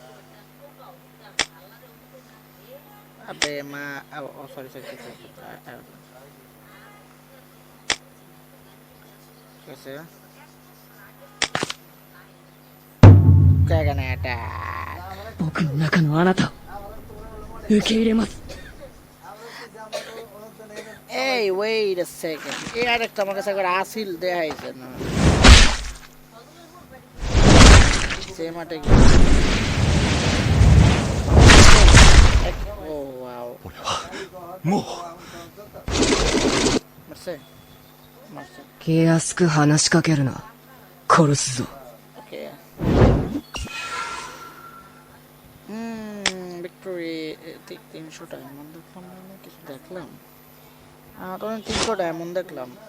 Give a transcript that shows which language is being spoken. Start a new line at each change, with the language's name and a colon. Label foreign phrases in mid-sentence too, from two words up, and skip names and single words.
Bangla: আবে মা,
English: oh sorry sorry
Bangla: ঠিক আছে। কাগানা অ্যাটাক।
Japanese: 僕の中のあなたを受け入れます
Bangla: এই
English: wait a second,
Bangla: এই আরেকটা আমার কাছে একবার আসিল দেখাইছে না,
English: same attack. oh wow,
Japanese: もう
Bangla: মারছে মারছে।
Japanese: 気安く話しかけるな殺すぞ
English: okay victory.
Bangla: 300 ডায়মন্ড দেখলাম, না কিছু দেখলাম, তো 300 ডায়মন্ড দেখলাম।